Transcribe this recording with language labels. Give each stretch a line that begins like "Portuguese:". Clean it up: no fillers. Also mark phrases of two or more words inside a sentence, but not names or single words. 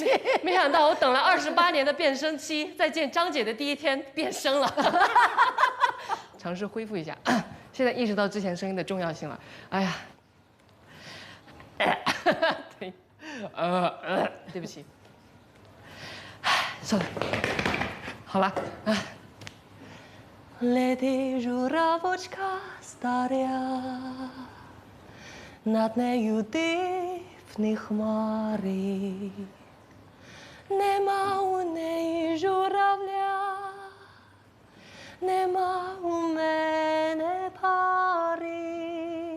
Chinese: 没想到我等了28年的变声期，在见张姐的第一天变声了，尝试恢复一下。现在意识到之前声音的重要性了。哎呀，对，对不起，算了，好了。
Ukrainian: Лети журавочка старя, над нею дивні хмари, нема у неї журавля, нема у мене пари.